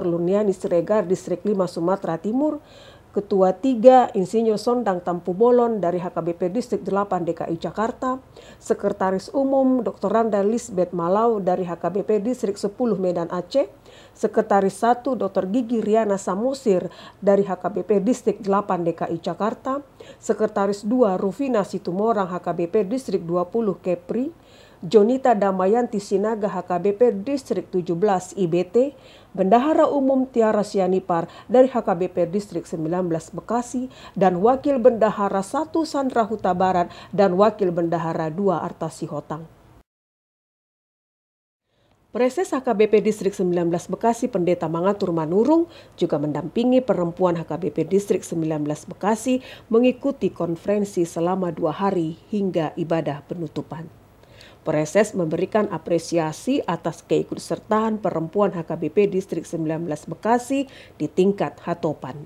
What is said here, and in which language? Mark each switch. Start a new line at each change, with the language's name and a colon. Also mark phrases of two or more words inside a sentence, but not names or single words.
Indonesian: Luniani Siregar Distrik 5 Sumatera Timur, Ketua 3 Insinyur Sondang Tampu Bolon dari HKBP Distrik 8 DKI Jakarta, Sekretaris Umum Dr. Randa Lisbeth Malau dari HKBP Distrik 10 Medan Aceh, Sekretaris 1 Dr. Gigi Riana Samosir dari HKBP Distrik 8 DKI Jakarta, Sekretaris 2 Rufina Situmorang HKBP Distrik 20 Kepri, Jonita Damayanti Sinaga HKBP Distrik 17 IBT, Bendahara Umum Tiara Sianipar dari HKBP Distrik 19 Bekasi, dan Wakil Bendahara 1 Sandra Huta Barat dan Wakil Bendahara 2 Artasi Hotang. Preses HKBP Distrik 19 Bekasi Pendeta Mangatur Manurung juga mendampingi perempuan HKBP Distrik 19 Bekasi mengikuti konferensi selama 2 hari hingga ibadah penutupan. Preses memberikan apresiasi atas keikutsertaan perempuan HKBP Distrik 19 Bekasi di tingkat hatopan.